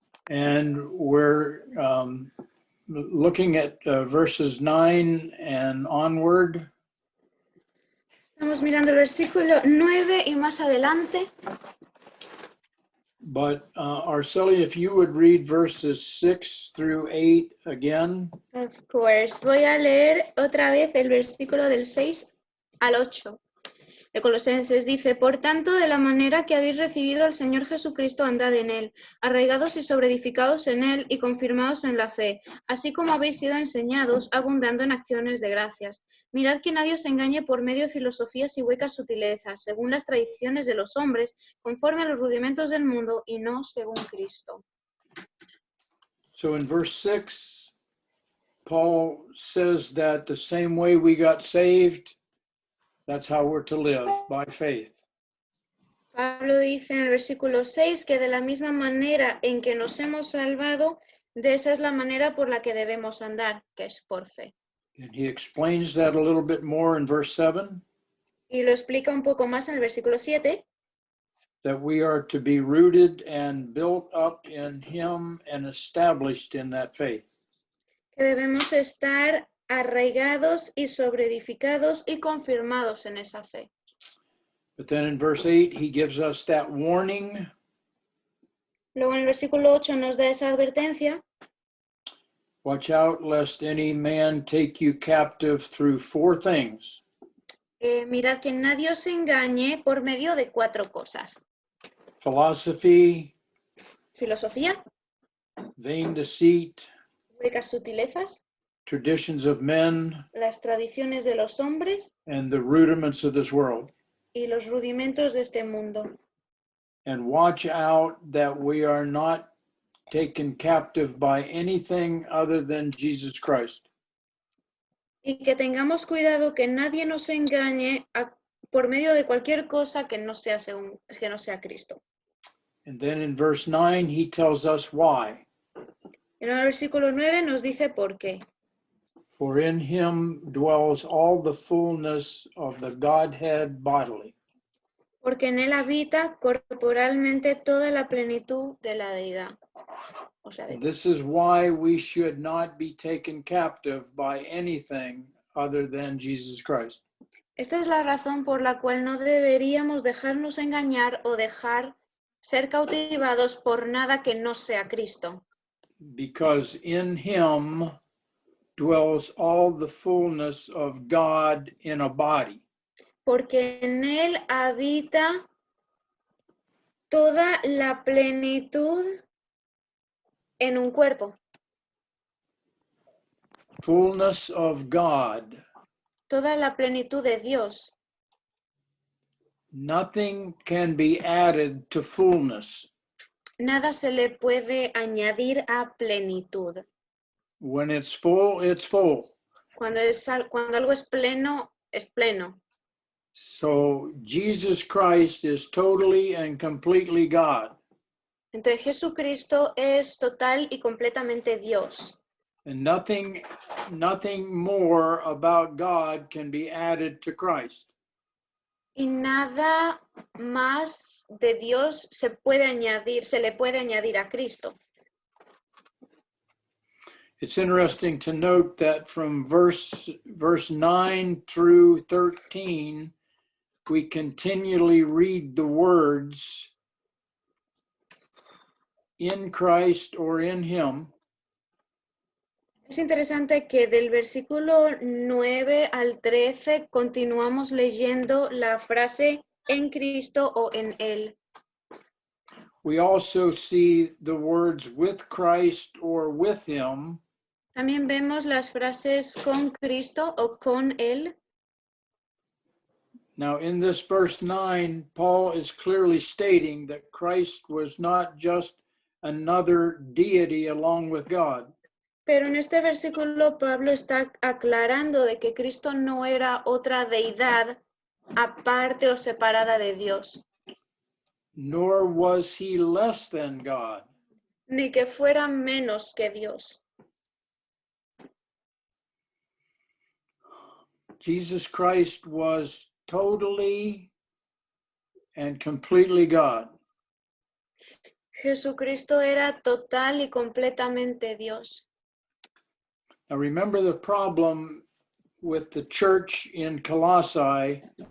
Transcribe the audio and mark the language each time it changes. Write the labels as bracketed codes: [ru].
[en] and we're looking at verses 9 and onward. [es] Estamos mirando el versículo 9 y más adelante. [en] But Arceli, if you would read verses 6 through 8 again. Of course. [es] Voy a leer otra vez el versículo del 6 al 8 de Colosenses. Dice: Por tanto, de la manera que habéis recibido al Señor Jesucristo, andad en Él, arraigados y sobreedificados en Él y confirmados en la fe, así como habéis sido enseñados, abundando en acciones de gracias. Mirad que nadie os engañe por medio de filosofías y huecas sutilezas, según las tradiciones de los hombres, conforme a los rudimentos del mundo y no según Cristo. [en] So in verse 6, Paul says that the same way we got saved, that's how we're to live, by faith. [es] Pablo dice en el versículo 6 que de la misma manera en que nos hemos salvado, de esa es la manera por la que debemos andar, que es por fe. [en] And he explains that a little bit more in verse 7, [es] Y lo explica un poco más en el versículo 7, [en] that we are to be rooted and built up in him and established in that faith. [es] que debemos estar arraigados y sobreedificados y confirmados en esa fe. [en] But then in verse 8, he gives us that warning [es] Luego en el versículo 8 nos da esa advertencia: [en] watch out lest any man take you captive through 4 things: [es] mirad que nadie os engañe por medio de 4 cosas: [en] philosophy, [es] filosofía, [en] vain deceit, [es] huecas sutilezas, [en] traditions of men, [es] las tradiciones de los hombres [en] and the rudiments of this world. [es] y los rudimentos de este mundo. [en] And watch out that we are not taken captive by anything other than Jesus Christ. [es] Y que tengamos cuidado que nadie nos engañe por medio de cualquier cosa que no sea Cristo. [en] And then in verse 9, he tells us why. [es] En el versículo 9 nos dice por qué. [en] For in him dwells all the fullness of the Godhead bodily. [es] Porque en él habita corporalmente toda la plenitud de la deidad. O sea, de [en] This is why we should not be taken captive by anything other than Jesus Christ. [es] Esta es la razón por la cual no deberíamos dejarnos engañar o dejar ser cautivados por nada que no sea Cristo. [en] Because in him dwells all the fullness of God in a body. [es] Porque en él habita toda la plenitud en un cuerpo. [en] Fullness of God. [es] Toda la plenitud de Dios. [en] Nothing can be added to fullness. [es] Nada se le puede añadir a plenitud. [en] When it's full, it's full. [es] Cuando algo es pleno, es pleno. [en] So Jesus Christ is totally and completely God. [es] Entonces Jesucristo es total y completamente Dios. [en] And nothing more about God can be added to Christ. [es] Y nada más de Dios se le puede añadir a Cristo. [en] It's interesting to note that from verse 9 through 13, we continually read the words in Christ or in him. [es] Es interesante que del versículo 9 al 13 continuamos leyendo la frase en Cristo o en Él. [en] We also see the words with Christ or with him. [es] También vemos las frases con Cristo o con Él. [en] Now, in this verse 9, Paul is clearly stating that Christ was not just another deity along with God. [es] Pero en este versículo Pablo está aclarando de que Cristo no era otra deidad aparte o separada de Dios. [en] Nor was he less than God. [es] Ni que fuera menos que Dios. [en] Jesus Christ was totally and completely God. [es] Jesucristo era total y completamente Dios. [en] Now remember the problem with the church in Colossae.